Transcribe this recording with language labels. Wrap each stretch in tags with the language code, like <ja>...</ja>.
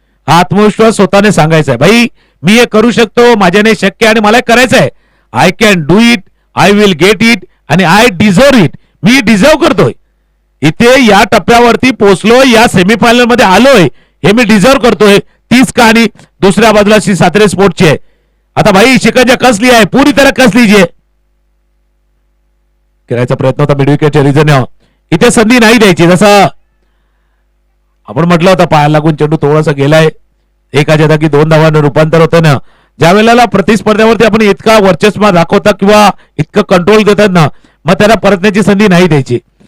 <mr>हा आत्मविश्वास स्वतःने सांगायचा आहे, भाई मी हे करू शकतो, माझ्याने शक्य आणि मला करायचं आहे.</mr> <en>I can do it, I will get it आणि I deserve it.</en> <mr>मी deserve करतोय, इथे या टप्प्यावरती पोहोचलोय, या सेमीफायनल मध्ये आलोय, हे मी डिझर्व करतोय. तीच कहाणी दुसऱ्या बाजूला सातारे स्पोर्टची आहे.</mr> <hi>आता भाई शिकंजा कस लिया है, पूरी तरह कस लीजिए.</hi> <mr>करायचा प्रयत्न होता मिड विकेटच्या रिझन, इथे संधी नाही द्यायची. जसं आपण म्हटलं होतं पायाला लागून चेंडू थोडासा गेलाय, एकाच्या जागी 2 धावांना रूपांतर होतं ना. ज्या वेळेला प्रतिस्पर्ध्यावरती आपण इतका वर्चस्व दाखवता किंवा इतकं कंट्रोल देतात ना, मग त्याला परतण्याची संधी नाही द्यायची.</mr>